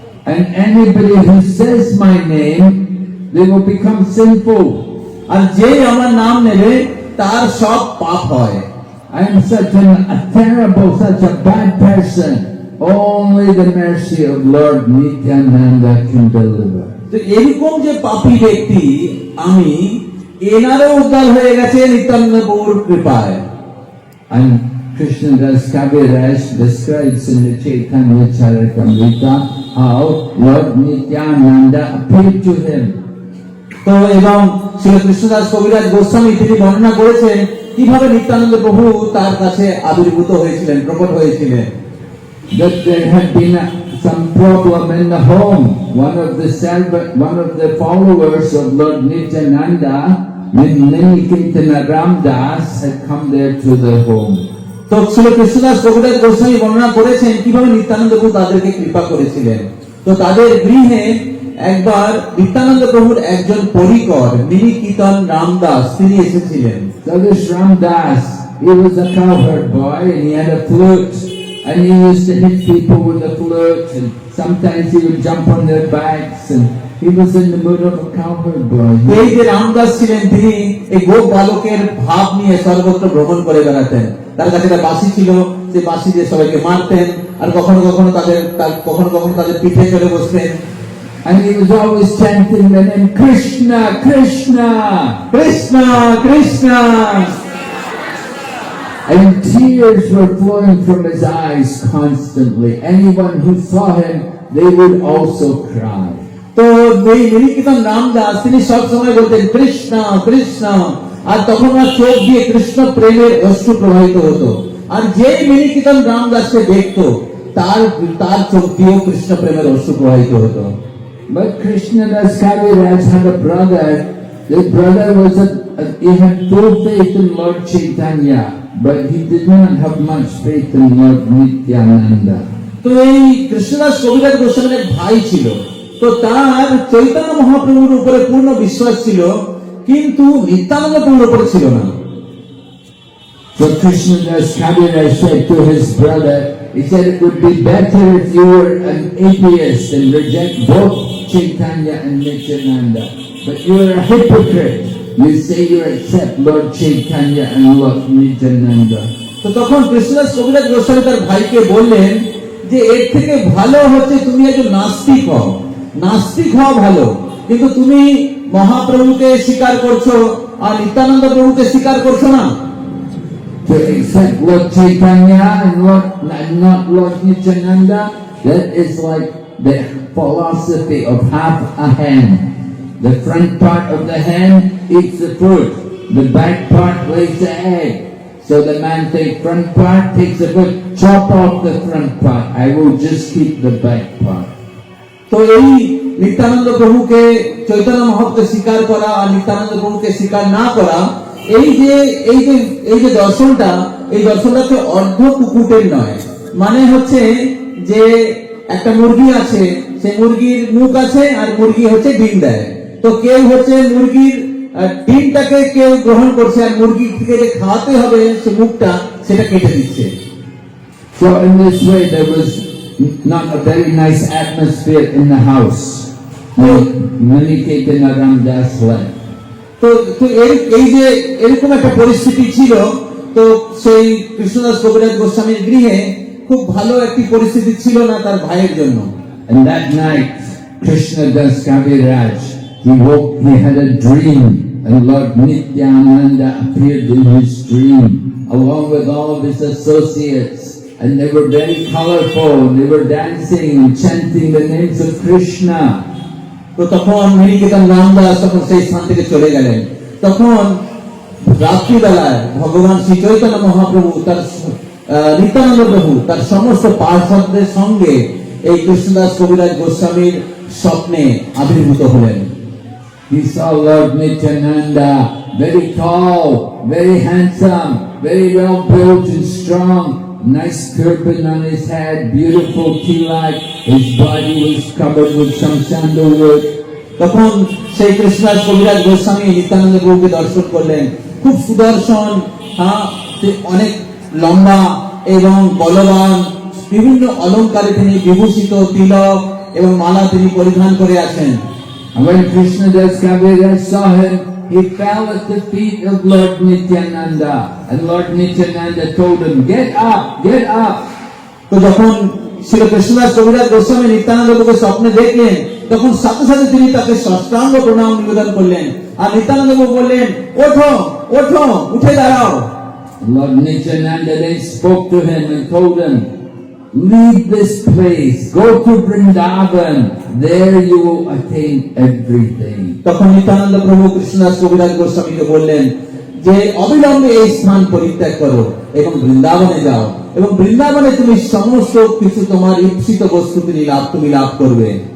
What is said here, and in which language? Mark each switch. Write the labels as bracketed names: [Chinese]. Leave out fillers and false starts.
[English] And anybody who says my name, they will become sinful. [Bangla] আর যে আমার নাম নেবে তার সব পাপ হয়। [English] I am such a terrible, such a bad person. Only the mercy of Lord Nityananda can deliver. [Bangla] তো এরকম যে পাপী ব্যক্তি আমি, এনারও উদ্ধার হয়ে গেছে নিত্যানন্দ প্রভুর কৃপায়। [English] And Krishnadas Kaviraj describes in the Chaitanya Charitamrita how Lord Nityananda appeared to him. [Bangla] তো এবং শ্রী কৃষ্ণদাস কবিরাজ গোস্বামী তিনি বর্ণনা করেছেন কিভাবে নিত্যানন্দ প্রভু তার কাছে আবির্ভূত হয়েছিলেন, প্রকট হয়েছিলেন। [English] That there had been some problem in the home. One of the followers of Lord Nityananda, Niniketana Ramdas, had come there to the home. [Bangla] তো শ্রী কৃষ্ণদাস কবিরাজ গোস্বামী বর্ণনা করেছেন কিভাবে নিত্যানন্দ প্রভু তাদেরকে কৃপা করেছিলেন। তো তাদের গৃহে একবার নিত্যানন্দ প্রভুর একজন পরিকর নিনিকেতন রামদাস তিনি এসেছিলেন। [English] So this Ramdas, he was a cowherd boy and he had a flute and he used to hit people with the flute and sometimes he would jump on their backs and he was in the mood of a cowherd boy. [Bangla] এই যে রামদাস ছিলেন তিনি এই গোপ বালকের ভাব নিয়ে সর্বত্র ভ্রমণ করে বেড়াতেন। তার কাছে একটা বাঁশি ছিল, সেই বাঁশি দিয়ে সবাইকে মারতেন আর কখনো কখনো তাদের পিঠে চলে বসতেন। [English] And he was always chanting the name Krishna, Krishna, Krishna, Krishna. And tears were flowing from his eyes constantly. Anyone who saw him they would also cry. [Bangla] তো এই নিকীতন রামদাস তিনি সব সময় বলতেন কৃষ্ণ কৃষ্ণ, আর তখন ওনার চোখ দিয়ে কৃষ্ণ প্রেমের অশ্রু প্রবাহিত হতো। আর যেই নিকীতন রামদাসকে দেখতো তার তার চোখ দিয়েও কৃষ্ণ প্রেমের অশ্রু প্রবাহিত হতো। [English] But Krishnadas Kaviraj had a brother. The brother was he had full faith in Lord Chaitanya, but he did not have much faith in Lord Nityananda. [Bangla] তো এই কৃষ্ণদাস কবিরাজ গোস্বামীর এক ভাই ছিল, তো তার চৈতন্য মহাপ্রভুর উপরে পূর্ণ বিশ্বাস ছিল, কিন্তু নিত্যানন্দ প্রভুর উপরে ছিল না। [English] So Krishnadas Kaviraj said to his brother, he said it would be better if you were an atheist and reject both Chaitanya and Nityananda. But you are a hypocrite. You say you accept Lord Chaitanya and Lord Nityananda. [Bangla] তো তখন কৃষ্ণদাস কবিরাজ গোস্বামী তার ভাইকে বললেন যে এর থেকে ভালো হচ্ছে তুমি একজন নাস্তিক হও, নাস্তিক হওয়া ভালো, কিন্তু তুমি মহাপ্রভুকে স্বীকার করছো আর নিত্যানন্দ প্রভুকে স্বীকার করছো না। [English] To accept Lord Chaitanya and not Lord Nityananda, that is like the philosophy of half a hen. The front part of the hen eats the fruit, the back part lays the egg. So the man takes front part, takes the fruit, chop off the front part. I will just keep the back part. [Bangla] তো এই নিত্যানন্দ প্রভুকে চৈতন্য মহাপ্রভুকে স্বীকার করা আর নিত্যানন্দ প্রভুকে স্বীকার না করা, এই যে দর্শনটা, এই দর্শনটা হচ্ছে অর্ধ কুকুটের নয়। মানে হচ্ছে যে একটা মুরগি আছে, সেই মুরগির মুখ আছে আর মুরগি হচ্ছে ডিম দেয়। তো কেউ হচ্ছে মুরগির ডিমটাকে কেউ গ্রহণ করছে আর মুরগিকে যে খাওয়াতে হবে সে মুখটা সেটা কেটে দিচ্ছে। [English] So in this way there was not a very nice atmosphere in the house when Manikedana Ramdas left. [Bangla] তো এই যে এরকম একটা পরিস্থিতি ছিল, তো সেই কৃষ্ণদাস কবিরাজ গোস্বামীর গৃহে খুব ভালো একটি পরিস্থিতি ছিল না তার ভাইয়ের জন্য। [English] And that night Krishnadas Kaviraj, he had a dream, and Lord Nityananda appeared in his dream along with all of his associates, and they were very colorful, they were dancing and chanting the names of Krishna. [Bangla] তো তখন নিকেতন রামদাস তখন সেই স্থান থেকে চলে গেলেন। তখন রাত্রিবেলায় ভগবান শ্রী চৈতন্য মহাপ্রভু তার নিত্যানন্দ প্রভু তার সমস্ত পার্ষদদের সঙ্গে এই কৃষ্ণদাস কবিরাজ গোস্বামীর স্বপ্নে আবির্ভূত হলেন। [English] He saw Lord Nityananda, very tall, very handsome, very well built and strong, nice turban on his head, beautiful tilak, his body was covered with some sandalwood. [Bangla] তখন সেই কৃষ্ণদাস কবিরাজ গোস্বামী নিত্যানন্দ প্রভুকে দর্শন করলেন, খুব সুদর্শন, অনেক লম্বা এবং বলবান, বিভিন্ন অলঙ্কারে তিনি বিভূষিত, তিলক এবং মালা তিনি পরিধান করে আছেন। [English] And when Krishnadas Kaviraj saw him, he fell at the feet of Lord Nityananda, and Lord Nityananda told him, "Get up, get up." [Bangla] তো যখন শ্রী কৃষ্ণদাস কবিরাজ গোস্বামী নিত্যানন্দ প্রভুকে স্বপ্নে দেখলেন, তখন সাথে সাথে তিনি তাকে সাষ্টাঙ্গ প্রণাম নিবেদন করলেন, আর নিত্যানন্দ প্রভু বললেন, ওঠো ওঠো, উঠে দাঁড়াও। [English] Lord Nityananda then spoke to him and told him, "Leave this place, go to Vrindavan, there you will attain everything." [Bangla] তখন নিত্যানন্দ প্রভু কৃষ্ণদাস কবিরাজ গোস্বামীকে বললেন যে অবিলম্বে এই স্থান পরিত্যাগ করো এবং বৃন্দাবনে যাও, এবং বৃন্দাবনে তুমি সমস্ত কিছু তোমার ইচ্ছিত বস্তু তুমি লাভ করবে।